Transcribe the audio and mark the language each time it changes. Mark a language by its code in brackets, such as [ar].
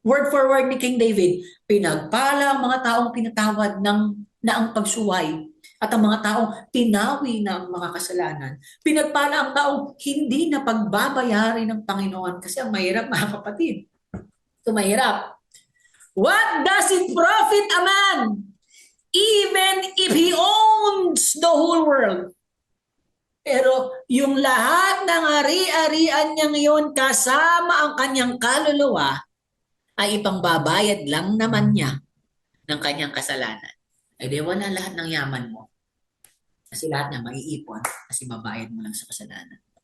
[tl] Word for word ni King David, pinagpala ang mga taong pinatawad na ang pagsuway at ang mga taong tinawi na ang mga kasalanan. Pinagpala ang taong hindi na pagbabayari ng Panginoon kasi ang mahirap, mga kapatid. Ito mahirap. [en] What does it profit a man even if he owns the whole world? [tl] Pero yung lahat ng ari-arian niya ngayon kasama ang kanyang kaluluwa ay ipangbabayad lang naman niya ng kanyang kasalanan. Ay di wala lahat ng yaman mo. Kasi lahat niya maiipon kasi babayad mo lang sa kasalanan.